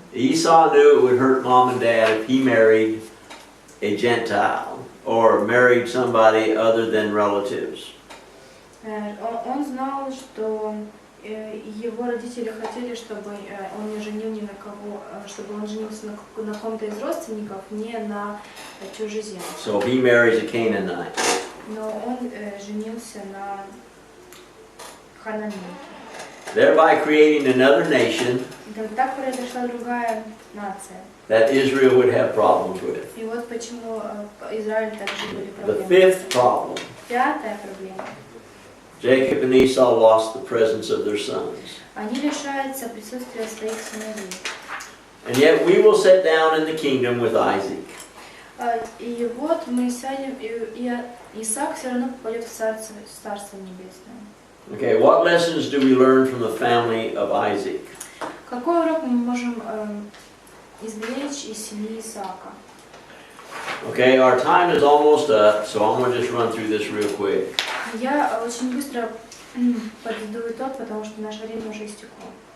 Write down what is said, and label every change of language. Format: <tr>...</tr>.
<en>Esau knew it would hurt mom and dad if he married a Gentile or married somebody other than relatives.</en> <ru>Он знал, что его родители хотели, чтобы он не женил ни на кого, чтобы он женился на ком-то из родственников, не на чужеземцах.</ru> <en>So he marries a Canaanite.</en> <ru>Но он женился на хананейке.</ru> <en>Thereby creating another nation</en> <ru>Так произошла другая нация.</ru> <en>that Israel would have problems with.</en> <ru>И вот почему Израиль также были</ru> <en>The</en> <ru>проблемы.</ru> <en>fifth problem.</en> <ru>Пятая проблема.</ru> <en>Jacob and Esau lost the presence of their sons.</en> <ru>Они лишаются присутствия своих сыновей.</ru> <en>And yet we will sit down in the kingdom with Isaac.</en> <ru>И вот мы сядем, и Исаак все равно попадет в Царство Небесное.</ru> <en>Okay, what lessons do we learn from the family of Isaac?</en> <ru>Какой урок мы можем извлечь из семьи Исаака?</ru> <en>Okay, our time is almost up, so I'm going to just run through this real quick.</en> <ru>Я очень быстро подведу итог, потому что наше время уже истекло.</ru>